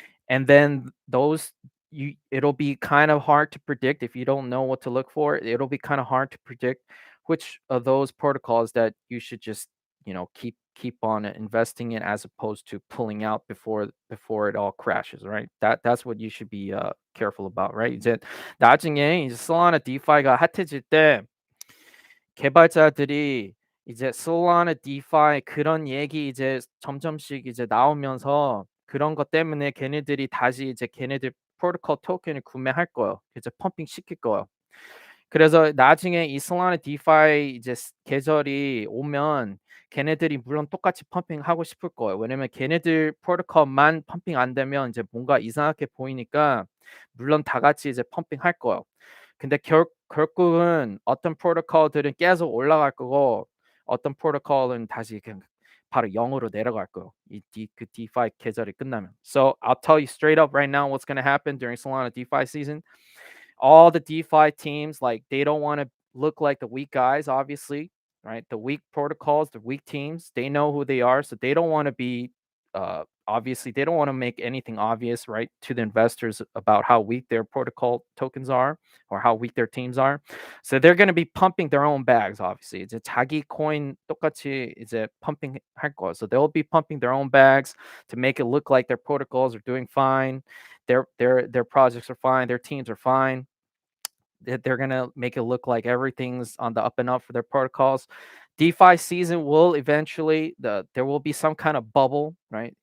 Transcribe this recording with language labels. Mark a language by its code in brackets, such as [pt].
[en] And then it'll be kind of hard to predict if you don't know what to look for. It'll be kind of hard to predict which of those protocols that you should just keep keep on investing in as opposed to pulling out before it all crashes, right? That's what you should be careful about, right? [ko] 이제 나중에 이제 Solana DeFi가 핫해질 때 개발자들이 이제 Solana DeFi 그런 얘기 이제 점점씩 이제 나오면서 그런 것 때문에 걔네들이 다시 이제 걔네들 프로토콜 토큰을 구매할 거예요. 이제 펌핑 시킬 거예요. 그래서 나중에 이 Solana DeFi 이제 계절이 오면 걔네들이 물론 똑같이 펌핑하고 싶을 거예요. 왜냐면 걔네들 프로토콜만 펌핑 안 되면 이제 뭔가 이상하게 보이니까 물론 다 같이 이제 펌핑할 거예요. 근데 결국은 어떤 프로토콜들은 계속 올라갈 거고 어떤 프로토콜은 다시 그냥 바로 0으로 내려갈 거예요. 그 DeFi 계절이 끝나면. [en] So I'll tell you straight up right now what's going to happen during Solana DeFi season. All the DeFi teams, like they don't want to look like the weak guys, obviously, right? The weak protocols, the weak teams, they know who they are, so they don't want to be obviously they don't want to make anything obvious, right, to the investors about how weak their protocol tokens are or how weak their teams are. So they're going to be pumping their own bags, obviously. [ko] 이제 자기 코인 똑같이 이제 pumping 할 거예요. [en] So they'll be pumping their own bags to make it look like their protocols are doing fine. Their projects are fine, their teams are fine. They're gonna make it look like everything's on the up and up for their protocols. DeFi season will eventually there will be some kind of bubble, right?